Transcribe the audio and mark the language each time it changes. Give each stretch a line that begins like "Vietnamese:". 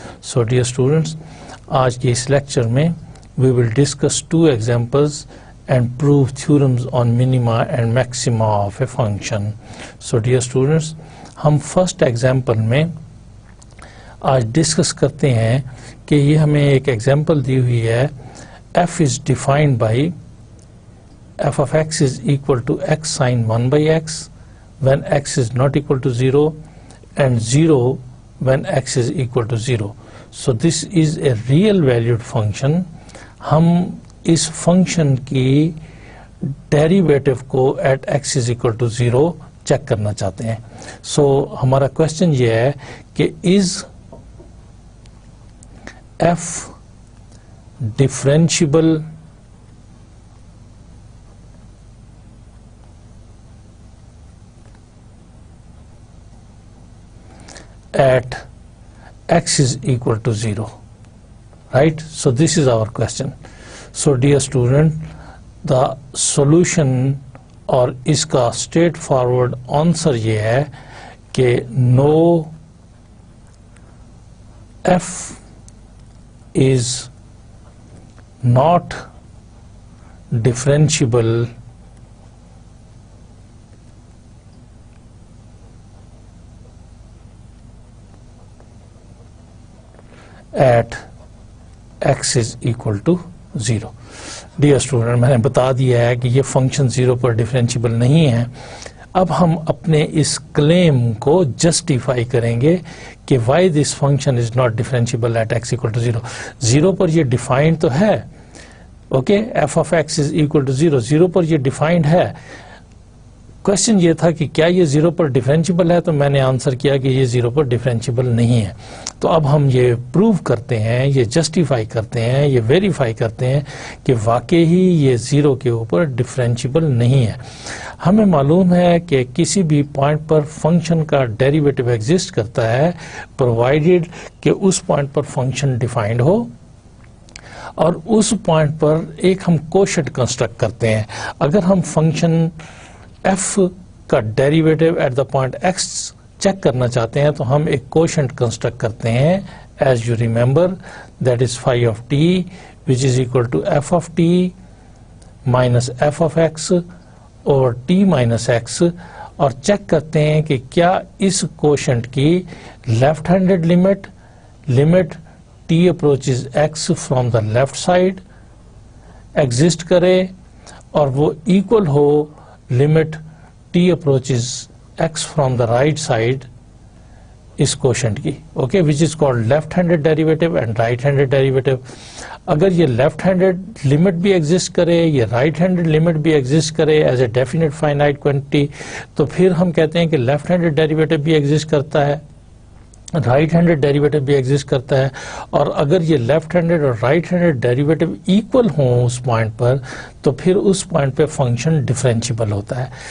English: so dear students,
Urdu: آج کے اس lecture میں
English: We will discuss 2 examples and prove theorems on minima and maxima of a function.
Urdu: So dear students, ہم first example میں آج discuss کرتے ہیں کہ یہ ہمیں ایک ایگزامپل دی ہوئی ہے.
English: f is defined by f of x is equal to x sin 1 by x when x is not equal to 0 and 0 when x is equal to 0. So this is a real valued function.
Urdu: ہم اس function کی derivative کو
English: at x is equal to 0
Urdu: check کرنا چاہتے ہیں. سو ہمارا question یہ ہے کہ
English: is f differentiable at x is equal to 0, right? So this is our question. So dear student, the solution
Urdu: اور اس کا اسٹریٹ فارورڈ آنسر یہ ہے کہ
English: no f is not differentiable at x is equal to 0.
Urdu: Dear student, میں نے بتا دیا ہے کہ یہ فنکشن 0 پر ڈفرینشیبل نہیں ہے. اب ہم اپنے اس کلیم کو جسٹیفائی کریں گے کہ
English: Why this function is not differentiable at x equal to 0.
Urdu: 0 پر یہ ڈیفائنڈ تو ہے, okay,
English: f of x is equal to 0.
Urdu: 0 پر یہ ڈیفائنڈ ہے. کوشچن یہ تھا کہ کیا یہ 0 پر ڈفرینشیبل ہے, تو میں نے آنسر کیا کہ یہ 0 پر ڈفرینشیبل نہیں ہے. تو اب ہم یہ پروو کرتے ہیں, یہ جسٹیفائی کرتے ہیں, یہ ویریفائی کرتے ہیں کہ واقعی ہی یہ 0 کے اوپر ڈفرینشیبل نہیں ہے. ہمیں معلوم ہے کہ کسی بھی پوائنٹ پر فنکشن کا ڈیریویٹو ایگزسٹ کرتا ہے پرووائڈیڈ کہ اس پوائنٹ پر فنکشن ڈیفائنڈ ہو اور اس پوائنٹ پر ایک ہم کوشنٹ کنسٹرکٹ کرتے ہیں. اگر ہم فنکشن f کا derivative at the point x check کرنا چاہتے ہیں تو ہم ایک کوشنٹ کنسٹرکٹ کرتے ہیں.
English: as you remember, that is phi of t which is equal to f of t minus f of x over t minus x,
Urdu: اور check کرتے ہیں کہ کیا اس کوشنٹ کی left handed limit
English: t approaches x from the left side
Urdu: exist کرے اور وہ equal ہو limit
English: t approaches x from the right side
Urdu: اس quotient کی,
English: Okay, which is called left handed derivative and right handed derivative.
Urdu: اگر یہ left handed limit بھی exist کرے, یہ right handed limit بھی ایگزسٹ کرے
English: as a definite finite quantity,
Urdu: تو پھر ہم کہتے ہیں کہ لیفٹ ہینڈڈ ڈیریویٹو بھی ایگزسٹ کرتا ہے, رائٹ ہینڈڈ ڈیریویٹو بھی ایگزسٹ کرتا ہے. اور اگر یہ لیفٹ ہینڈڈ اور رائٹ ہینڈڈ ڈیریویٹو ایکول ہوں اس پوائنٹ پر, تو پھر اس پوائنٹ پہ فنکشن ڈفرینشیبل ہوتا ہے.